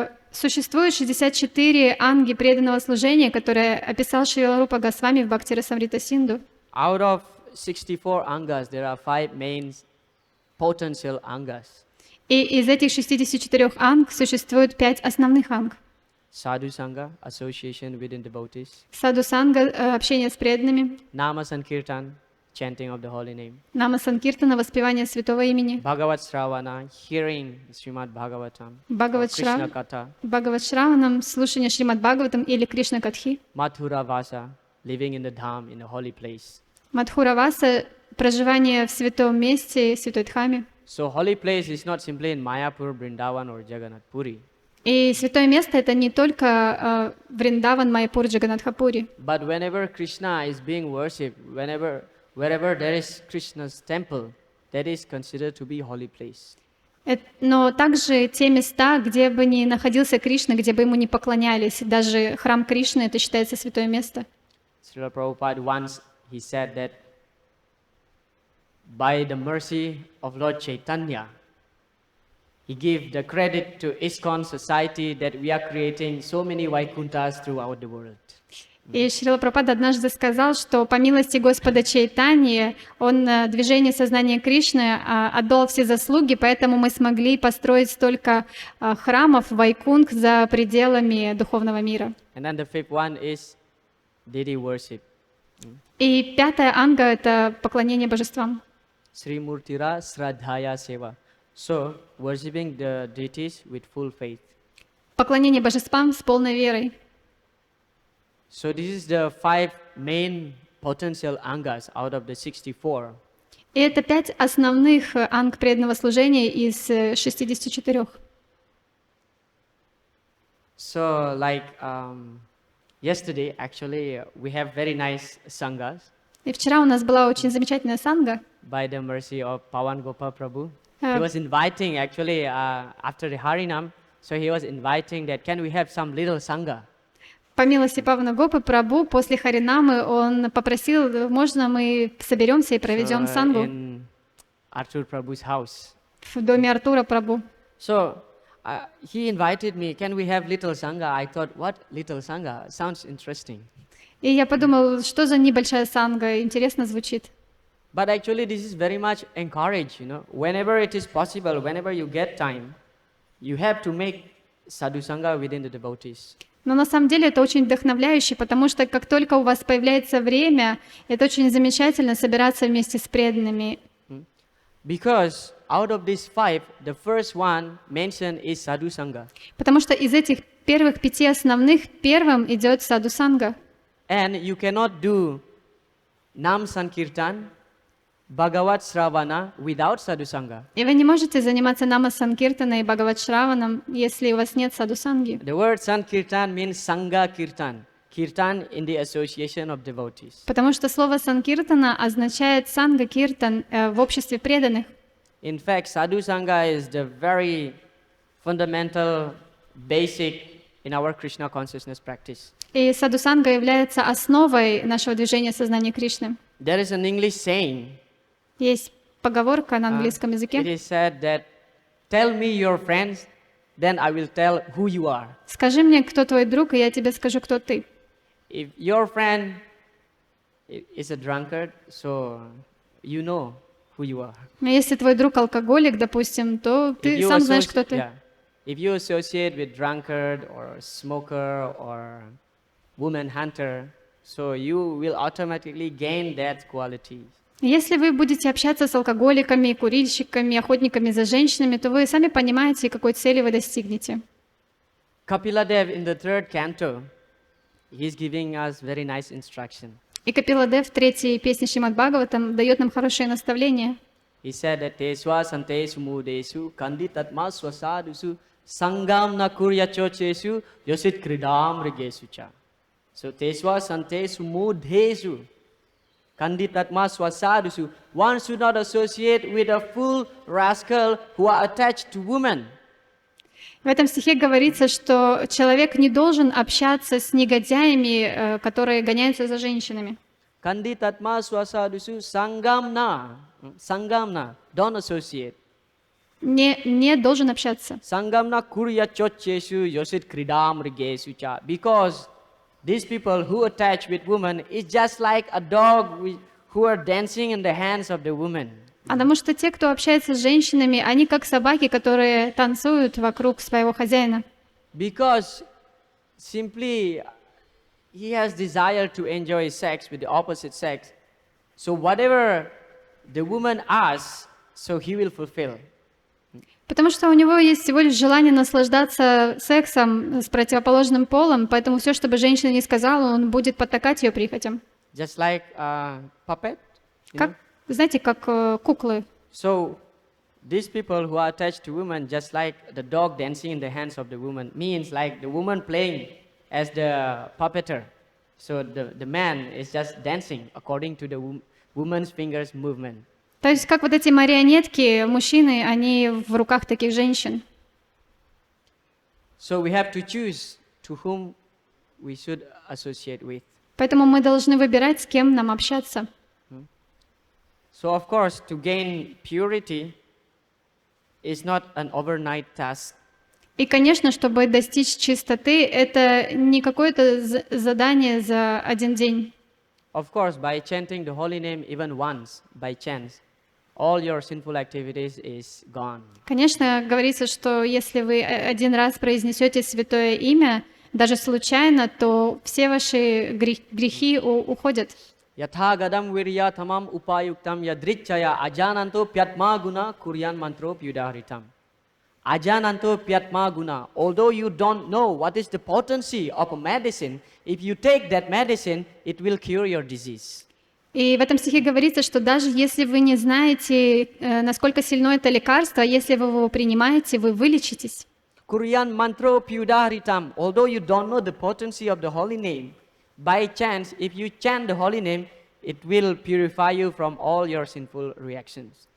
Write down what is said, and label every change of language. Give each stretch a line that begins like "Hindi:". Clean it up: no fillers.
Russian: Существует 64 анги преданного служения, которые описал Шрила Рупа Госвами в Бхакти Расамрита Синду.
English: Out of 64 angas, there are 5 main potential angas.
Russian: И из этих 64 анг существует 5 основных анг.
English: Sadhu Sangha, association within devotees.
Russian: Саду санга, общение с преданными.
English: Nama Sankirtan, chanting of the holy name.
Russian: Нама Санкиртана, воспевание святого имени.
English: Bhagavat Shravana, hearing Shrimad Bhagavatam.
Russian: Бхагават
English: Krishna Katha.
Russian: Шраванам, слушание Шримад Бхагаватам или Кришна Катхи.
English: Mathura Vasa, living in the Dham, in a holy place.
Russian: Мадхура Васа, проживание в святом месте, святой Дхаме.
English: So holy place is not simply in Mayapur, Vrindavan or Jagannath Puri.
Russian: И святое место это не только Вриндаван, Майяпур, Джаганатхапури.
English: But whenever Krishna is being worshipped, wherever there is Krishna's temple, that is considered to be holy place.
Russian: Но также те места, где бы ни находился Кришна, где бы ему не поклонялись, даже храм Кришны, это считается святое место.
English: Srila Prabhupada once he said that by the mercy of Lord Chaitanya, he gave the credit to ISKCON society that we are creating so many Vaikunthas throughout the world.
Russian: И Шрила Прабхупада однажды сказал, что по милости Господа Чайтаньи он движение сознания Кришны отдал все заслуги, поэтому мы смогли построить столько храмов Вайкунх за пределами духовного мира.
English: And then the fifth one is deity worship.
Russian: И пятая анга — это поклонение божествам.
Sanskrit: Sri Murtira Sradhaya Seva.
English: So, worshipping the deities with full faith.
Russian: Поклонение божествам с полной верой.
English: So this is the 5 main potential angas out of the 64.
Russian: И это 5 основных анг преданного служения из 64.
English: So like yesterday actually we have very nice sanghas
Russian: И вчера у нас была очень замечательная санга.
English: by the mercy of Pawan Gopal Prabhu. He was inviting actually after the Harinam, so he was inviting that can we have some little sangha.
Russian: По милости Павана Гопы Прабху после Харинамы он попросил, можно мы соберемся и проведем сангу
English: in Arthur Prabhu's house.
Russian: в доме Артура Прабху.
English: So he invited me, can we have little sangha? I thought, what little sangha? Sounds interesting.
Russian: И я подумал, что за небольшая санга, интересно звучит.
English: But actually this is very much encouraged, whenever it is possible, whenever you get time, you have to make sadhu sangha within the devotees.
Russian: Но на самом деле это очень вдохновляюще, потому что как только у вас появляется время, это очень замечательно собираться вместе с преданными.
English: Because out of these 5, the first one mentioned is sadhu sangha.
Russian: Потому что из этих первых 5 основных первым идет саду санга.
English: And you cannot do Nam Sankirtan, Bhagavat Shravana without sadhu sangha.
Russian: И вы не можете заниматься нама санкиртана и бхагават шраваном, если у вас нет саду санги.
English: The word Sankirtan means Sangha Kirtan. Kirtan in the association of devotees.
Russian: Потому что слово санкиртана означает санга киртан в обществе преданных.
English: In fact, sadhu sangha is the very fundamental, basic in our Krishna consciousness practice.
Russian: И саду санга является основой нашего движения сознания Кришны.
English: There is an English saying.
Russian: Есть поговорка на английском
English: It
Russian: языке.
English: is said that, tell me your friends, then I will tell who you are.
Russian: Скажи мне, кто твой друг, и я тебе скажу, кто ты.
English: If your friend is a drunkard, so you know who you are.
Russian: Но если твой друг алкоголик, допустим, то ты сам знаешь, кто ты.
English: Yeah. If you associate with drunkard or smoker or woman hunter, so you will automatically gain that quality.
Russian: Если вы будете общаться с алкоголиками, курильщиками, охотниками за женщинами, то вы сами понимаете, какой цели вы достигнете.
English: Kapila Dev in the 3rd canto, he's giving us very nice instruction.
Russian: И Капила Дев в 3-й песне Шримад Бхагаватам дает нам хорошее наставление.
English: He said that
Sanskrit: Teswa Santesu Mudesu Kanditatma Swasadusu Sangam Nakurya Chochesu Yosit Kridam Rigesucha. So Teswa Santesu Mudesu Kanditatma Swasadusu.
English: One should not associate with a fool rascal who are attached to women.
Russian: В этом стихе говорится, что человек не должен общаться с негодяями, которые гоняются за женщинами.
Sanskrit: Kanditatma Swasadusu Sangamna. Sangamna.
English: Don't associate.
Russian: Не должен общаться.
Sanskrit: Sangamna Kurya Chochesu Yosit Kridam Rigesucha.
English: Because these people who attach with women is just like a dog who are dancing in the hands of the woman.
Russian: Потому что те, кто общается с женщинами, они как собаки, которые танцуют вокруг своего хозяина.
English: Because simply he has desire to enjoy sex with the opposite sex. So whatever the woman asks, so he will fulfill.
Russian: Потому что у него есть всего лишь желание наслаждаться сексом с противоположным полом, поэтому все, что бы женщина ни сказала, он будет потакать ее прихотям.
English: Just like a puppet.
Russian: Как, знаете, как куклы.
English: So these people who are attached to women, just like the dog dancing in the hands of the woman, means like the woman playing as the puppeteer. So the man is just dancing according to the woman's fingers movement.
Russian: То есть как вот эти марионетки, мужчины, они в руках таких женщин.
English: So we have to choose to whom we should associate with.
Russian: Поэтому мы должны выбирать, с кем нам общаться.
English: So of course, to gain purity is not an overnight task.
Russian: И, конечно, чтобы достичь чистоты, это не какое-то задание за один день.
English: Of course, by chanting the holy name even once, by chance, all your sinful activities is gone.
Russian: Конечно, говорится, что если вы один раз произнесете святое имя, даже случайно, то все ваши грехи уходят.
Sanskrit: Yathagadam virya tamam upayuktam yadrichaya ajananto pyatma guna kuryan mantro pyudaharitam. Ajananto pyatma guna.
English: Although you don't know what is the potency of a medicine, if you take that medicine, it will cure your disease.
Russian: И в этом стихе говорится, что даже если вы не знаете, насколько сильно это лекарство, если вы его принимаете, вы вылечитесь.
Sanskrit: Kuryan mantro pyudaharitam.
English: Although you don't know the potency of the holy name, by chance, if you chant the holy name, it will purify you from all your sinful reactions.